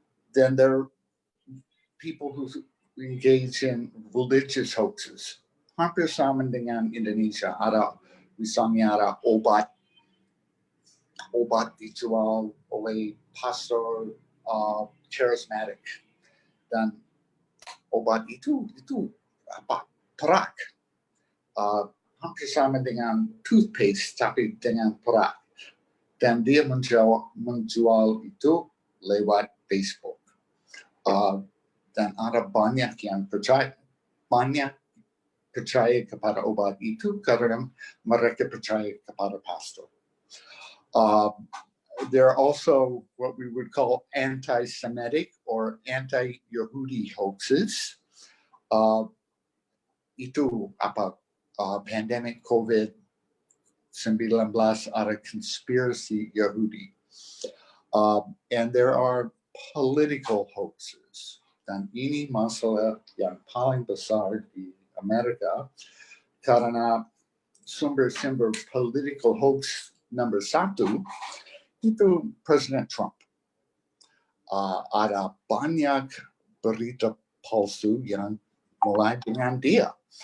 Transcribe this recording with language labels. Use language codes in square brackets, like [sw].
[en] Then there are people who engage in religious hoaxes. [id] Hampir sama dengan Indonesia. Misalnya ada obat dijual oleh pastor charismatic, dan obat itu perak. Hampir sama dengan toothpaste tapi dengan perak. Dan dia menjual itu lewat Facebook. Dan ada banyak yang percaya kepada obat itu karena mereka percaya kepada pastor. [en] There are also what we would call anti-Semitic or anti-Yehudi hoaxes. [id] Itu pandemic COVID-19 ada conspiracy Yehudi. [en] And there are political hoaxes. [id] Dan ini masalah yang paling besar di Amerika karena sumber political hoax nomor 1 itu Presiden Trump. Ada banyak berita palsu yang mulai dengan dia.